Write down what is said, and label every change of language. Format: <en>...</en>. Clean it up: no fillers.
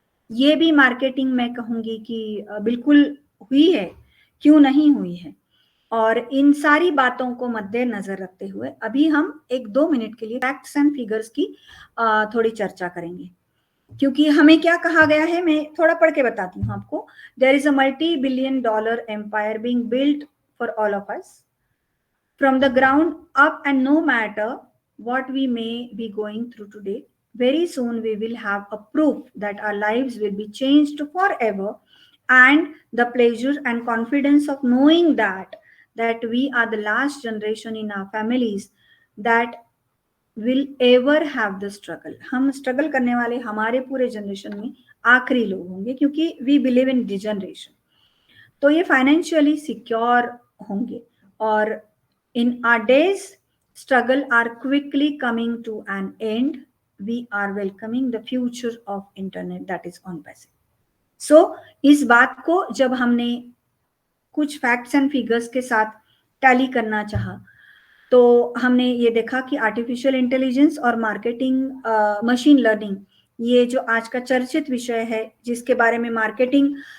<hi>ये भी मार्केटिंग मैं कहूंगी कि बिल्कुल हुई है, क्यों नहीं हुई है। और इन सारी बातों को मद्देनजर रखते हुए अभी हम 1-2 मिनट के लिए फैक्ट्स एंड फिगर्स की थोड़ी चर्चा करेंगे, क्योंकि हमें क्या कहा गया है, मैं थोड़ा पढ़ के बताती हूँ आपको।</hi> <en>There is a multi-billion-dollar empire being built for all of us from the ground up, and no matter what we may be going through today, very soon we will have a proof that our lives will be changed forever, and the pleasure and confidence of knowing that we are the last generation in our families that will ever have the struggle।</en> <hi>हम struggle करने वाले हमारे पूरे generation में आखिरी लोग होंगे, क्योंकि</hi> <en>we believe in degeneration।</en> <hi>तो ये फाइनेंशियली सिक्योर होंगे, और</hi> <en>in our days struggle are quickly coming to an end, we are welcoming the future of internet that is on passage।</en> <hi>so इस बात को जब हमने कुछ फैक्ट्स एंड फिगर्स के साथ टैली करना चाहा, तो हमने ये देखा कि आर्टिफिशियल इंटेलिजेंस और मार्केटिंग मशीन लर्निंग, ये जो आज का चर्चित विषय है, जिसके बारे में मार्केटिंग</hi>